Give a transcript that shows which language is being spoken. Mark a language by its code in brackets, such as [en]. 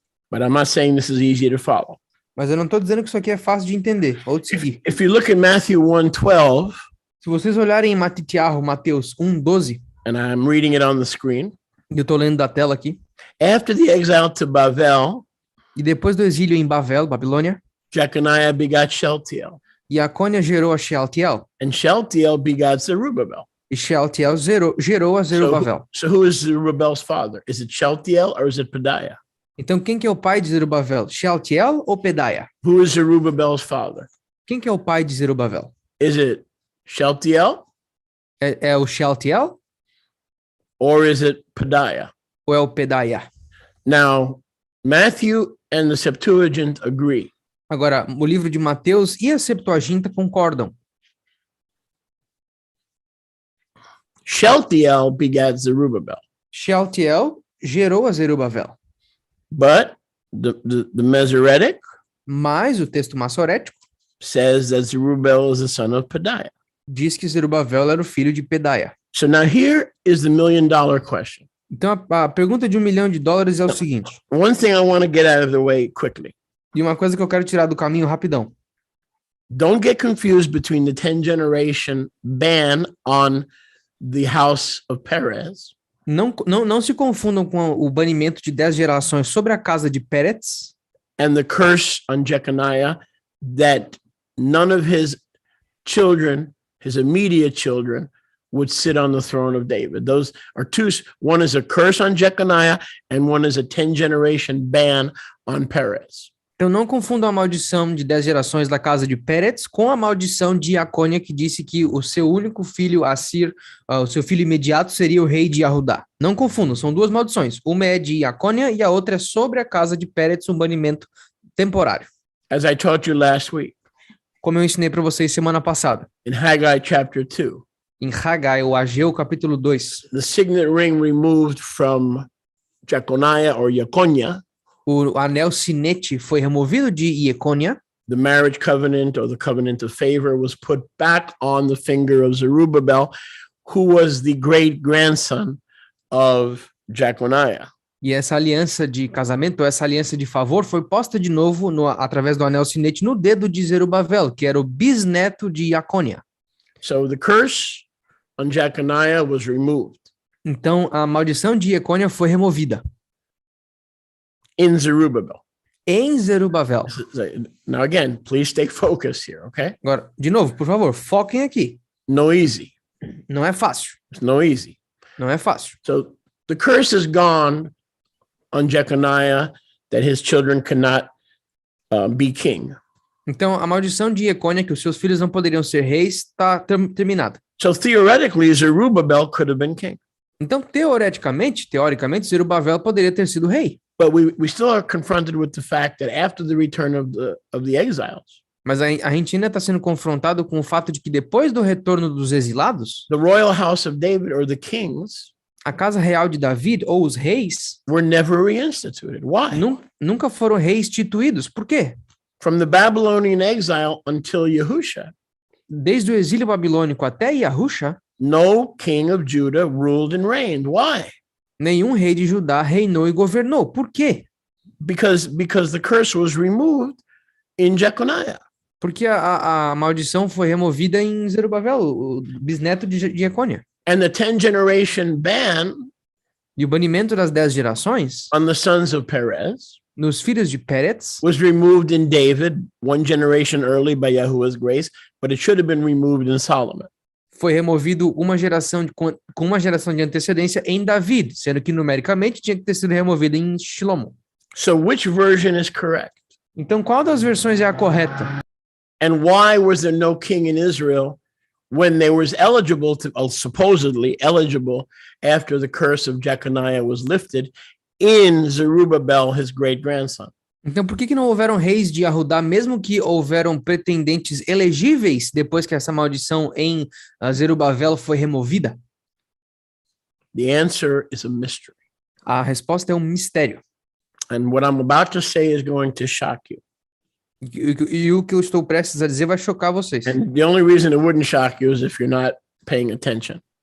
[en] But I'm not saying this is easy to follow. [pt] Mas eu não estou dizendo que isso aqui é fácil de entender ou de seguir. [en] If you look at Matthew 1:12, [pt] Se vocês olharem em Mateus 1:12, [en] and I'm reading it on the screen, [pt] eu estou lendo da tela aqui, [en] after the exile to Bavel, [pt] e depois do exílio em Babilônia, [en] Jeconiah begot Shealtiel, [pt] Jeconiah gerou a Shealtiel, [en] and Shealtiel begot Zerubbabel. [pt] e Shealtiel gerou a Zerubabel. [en] So who is Zerubbabel's father? Is it Shealtiel or is it Pedaiah? [pt] Então, quem que é o pai de Zerubabel? Shealtiel ou Pedaiah? [en] Who is Zerubbabel's father? [pt] Quem que é o pai de Zerubabel? [en] Is it Shealtiel [pt] É o Shealtiel [en] or is it Pedaiah? [pt] ou é o Pedaiah? [en] Now, Matthew and the Septuagint agree. [pt] Agora, o livro de Mateus e a Septuaginta concordam. [en] Shealtiel begat Zerubbabel. [pt] Shealtiel gerou a Zerubabel. [en] But the Masoretic [pt] Mas o texto massorético [en] says that Zerubbabel is the son of Pedaiah. [pt] diz que Zerubabel era o filho de Pedaiah. [en] So now here is the $1 million question. [pt] Então, a pergunta de $1 milhão é o seguinte. [en] One thing I want to get out of the way quickly. [pt] E uma coisa que eu quero tirar do caminho rapidão. [en] Don't get confused between the 10 generation ban on the house of Perez [pt] Não se confundam com o banimento de 10 gerações sobre a casa de Pérez [en] and the curse on Jeconiah that none of his children, his immediate children, would sit on the throne of David. Those are two. One is a curse on Jeconiah and one is a 10 generation ban on Perez. [pt] Então não confundam a maldição de 10 gerações da casa de Pérez com a maldição de Jeconiah, que disse que o seu único filho, Assir, o seu filho imediato, seria o rei de Yahudá. Não confundam, são duas maldições. Uma é de Jeconiah e a outra é sobre a casa de Pérez, um banimento temporário. [en] As I taught you last week. [pt] Como eu ensinei para vocês semana passada. [en] In Haggai chapter 2. [pt] Em Haggai, ou Ageu, capítulo 2. [en] The signet ring removed from Jeconiah or Jeconiah. [pt] O anel sinete foi removido de Jeconiah. [en] The marriage covenant or the covenant of favor was put back on the finger of Zerubbabel, who was the great-grandson of Jeconiah. [pt] E essa aliança de casamento, essa aliança de favor, foi posta de novo através do anel sinete no dedo de Zerubabel, que era o bisneto de Jeconiah. [en] So the curse on Jeconiah was removed. [pt] Então a maldição de Jeconiah foi removida. [en] In Zerubbabel. [pt] Em Zerubabel. [en] Now again, please stay focused here, okay? [pt] Agora, de novo, por favor, foquem aqui. [en] No easy. [pt] Não é fácil. [en] It's no easy. [pt] Não é fácil. [en] So the curse is gone on Jeconiah that his children cannot be king. [pt] Então a maldição de Jeconiah, que os seus filhos não poderiam ser reis, está terminada. [en] So theoretically, Zerubbabel could have been king. [pt] Então, teoricamente, Zerubabel poderia ter sido rei. [en] But we still are confronted with the fact that after the return of the exiles, [pt] mas a gente ainda está sendo confrontado com o fato de que depois do retorno dos exilados, [en] the royal house of David or the kings, [pt] a casa real de David ou os reis, [en] were never reinstituted. Why? [pt] Nunca foram reinstituídos. Por quê? [en] From the Babylonian exile until Yahusha, [pt] desde o exílio babilônico até Yahusha, [en] no king of Judah ruled and reigned. Why? [pt] Nenhum rei de Judá reinou e governou. Por quê? [en] Because the curse was removed in Jeconiah. [pt] Porque a maldição foi removida em Zerubabel, o bisneto de Jeconiah. [en] And the 10 generation ban [pt] e o banimento das 10 gerações [en] on the sons of Perez [pt] nos filhos de Pérez [en] was removed in David, one generation early by Yahuwah's grace, but it should have been removed in Solomon. [pt] Foi removido com uma geração de antecedência em David, sendo que numericamente tinha que ter sido removido em Shilomo. [en] So which version is correct? [pt] Então qual das versões é a correta? [en] And why was there no king in Israel when they was eligible to, supposedly eligible after the curse of Jeconiah was lifted in Zerubbabel, his great-grandson? [pt] Então, por que não houveram reis de Yahudá, mesmo que houveram pretendentes elegíveis depois que essa maldição em Zerubabel foi removida? [en] The answer is a mystery. [pt] A resposta é um mistério. [en] And what I'm about to say is going to shock you. [pt] E o que eu estou prestes a dizer vai chocar vocês. [en] And the only reason it wouldn't shock you is if you're not paying attention.